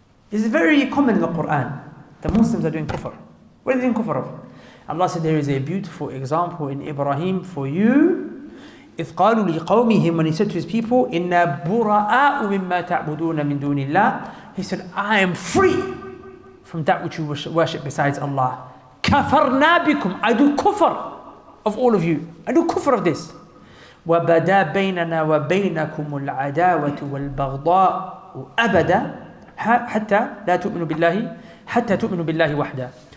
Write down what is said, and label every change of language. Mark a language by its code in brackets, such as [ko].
[en] This is very common in the Quran. The Muslims are doing kufr. What are they doing kufr of? Allah said there is a beautiful example in Ibrahim for you. [ar] إذ قالوا لقومهم, [en] when he said to his people, [ar] إِنَّا بُرَآءُ مِمَّا تَعْبُدُونَ مِن دُونِ اللَّهِ. [en] He said, I am free from that which you worship besides Allah. [ar] كَفَرْنَا بِكُمْ. [en] I do kufr of all of you. I do kufr of this. [ar] وَبَدَا بَيْنَنَا وَبَيْنَكُمُ الْعَدَاوَةُ وَالْبَغْضَاءُ أَبَدًا حَتَّى لَا تُؤْمِنُوا بِاللَّهِ وَحْدًا.